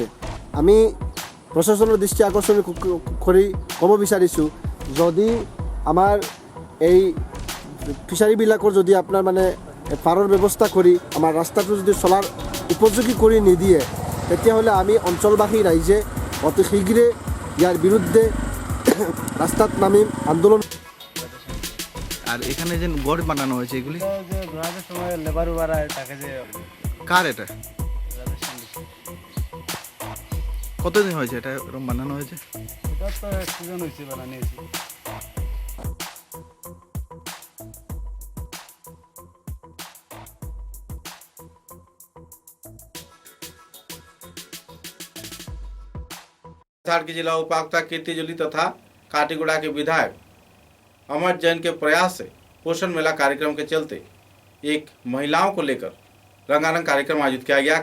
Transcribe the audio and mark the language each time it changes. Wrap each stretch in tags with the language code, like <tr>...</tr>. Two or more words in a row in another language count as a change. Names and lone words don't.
<as>আমি প্ৰশাসনৰ দৃষ্টি আকৰ্ষণ কৰি ক'ব বিচাৰিছোঁ, যদি আমাৰ এই ফিচাৰীবিলাকৰ যদি আপোনাৰ মানে পাৰৰ ব্যৱস্থা কৰি আমাৰ ৰাস্তাটো যদি চলাৰ উপযোগী কৰি নিদিয়ে, তেতিয়াহ'লে আমি অঞ্চলবাসী রাইজে অতি শীঘ্রে ইয়ার বিরুদ্ধে রাস্তাত নামিম আন্দোলন।</as> <bn>আর এখানে যে গড় বানানো হয়েছে এগুলি ঘোরানোর সময় লেবার উবার তাকে যে কার এটা কতদিন হয়েছে এটা এরকম বানানো হয়েছে? এটা তো সিজন হয়েছে বানানো হয়েছে।</bn> <hi>के जिला उपायुक्त कीर्ति जोली तथा काटीगुड़ा के विधायक अमर जैन के प्रयास से पोषण मेला कार्यक्रम के चलते एक महिलाओं को लेकर रंगारंग कार्यक्रम आयोजित किया गया।</hi>